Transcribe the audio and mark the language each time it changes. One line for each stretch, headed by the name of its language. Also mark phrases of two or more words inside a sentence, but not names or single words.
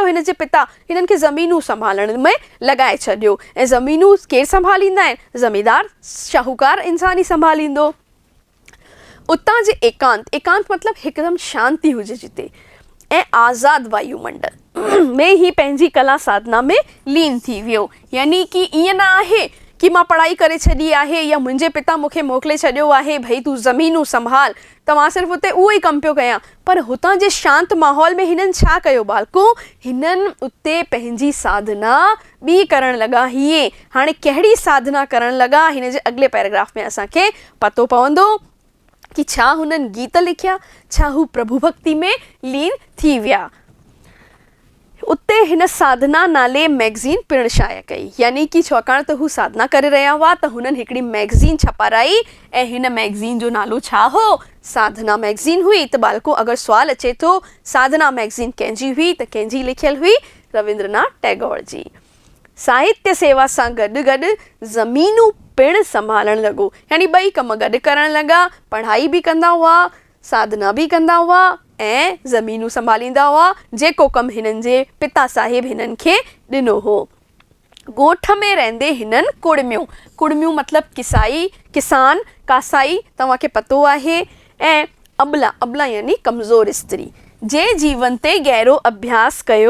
Sindhi: हिन जे पिता हिननि खे ज़मीनूं संभालण में लॻाए छॾियो। ऐं ज़मीनूं केरु संभालींदा आहिनि? ज़मींदार, शाहूकार इंसान ई संभालींदो। उतां जे एकांत मतिलबु हिकदमि शांती हुजे जिते, ऐं आज़ादु वायुमंडल में ही पंहिंजी कला साधना में लीन थी वियो। यानी कि ईअं न आहे कि मां पढ़ाई करे छॾी आहे या मुंहिंजे पिता मूंखे मोकिले छॾियो आहे भई तूं ज़मीनूं संभाल, त मां सिर्फ़ु उते उहो ई कमु पियो कयां। पर हुतां जे शांति माहौल में हिननि छा कयो बालको? हिननि उते पंहिंजी साधना ॿी करणु लॻा। हीअं हाणे कहिड़ी साधना करणु लॻा? हिन जे अॻिले पैराग्राफ में असांखे पतो पवंदो कि छा हुननि गीत लिखिया, छा हू प्रभु भक्ति में लीन थी विया। उते हिन साधना नाले मैगज़ीन पिणु शाया कई, यानी कि छाकाणि त हू साधना करे रहिया हुआ त हुननि हिकिड़ी मैगज़ीन छपाराई, ऐं हिन मैगज़ीन जो नालो छा हो? साधना मैगज़ीन हुई। त बालको, अगरि सुवालु अचे थो साधना मैगज़ीन कंहिंजी हुई, त कंहिंजी लिखियल हुई? रविंद्रनाथ टैगोर जी। साहित्य सेवा सां गॾु गॾु ज़मीनूं पिणु संभालणु लॻो, यानी ॿई कम गॾु करणु लॻा। पढ़ाई बि कंदा हुआ, साधना बि कंदा हुआ ऐं ज़मीनूं संभालींदा हुआ, जेको कमु हिननि जे पिता साहिब हिननि खे ॾिनो हो। ॻोठ में रहंदे हिननि कुड़मियूं मतिलबु किसान, कासाई तव्हांखे पतो आहे, ऐं अबला यानी कमज़ोर स्त्री जे जीवन ते गहरो अभ्यास कयो।